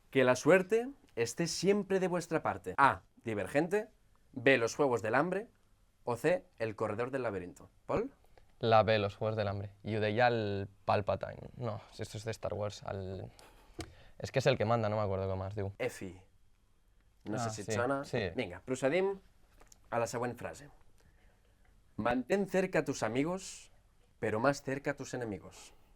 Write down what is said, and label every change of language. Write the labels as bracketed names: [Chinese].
[Spanish] Que la suerte esté siempre de vuestra parte. A. Divergente. B. Los Juegos del Hambre. O C. El Corredor del Laberinto. Pol? La B, los Juegos del Hambre. [Catalan] I ho deia el Palpatine. [Spanish] No, esto es de Star Wars. [Catalan] És que és el que manda, no m'acordo com es diu. Efi. No sé si et sí, sona. sí. Vinga, procedim a la següent frase. [Spanish] Mantén cerca a tus amigos, pero más cerca a tus enemigos.